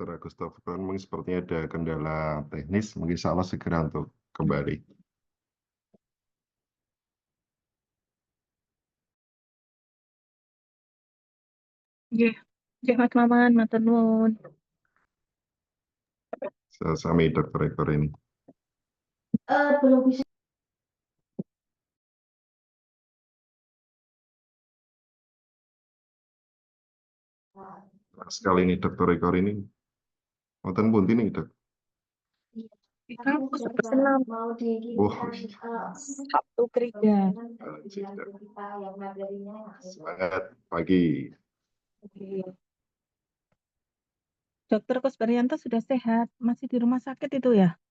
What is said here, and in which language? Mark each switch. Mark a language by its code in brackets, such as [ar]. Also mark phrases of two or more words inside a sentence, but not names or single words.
[id] Agus Taufan, mungkin sepertinya ada kendala teknis, mungkin [ar] إن شاء الله [id] segera untuk kembali. [jv] Nggih, nggih Mas Maman, matur nuwun. [id] Sami Dr. Rektor ini. Belum bisa. Sekali ini Dr. Rektor ini, [jv] wonten pundi nih Dok? [id] Kampus senam Oh, Sabtu kerja. semangat pagi. Dokter Kusbarianto sudah sehat, masih di rumah sakit itu ya?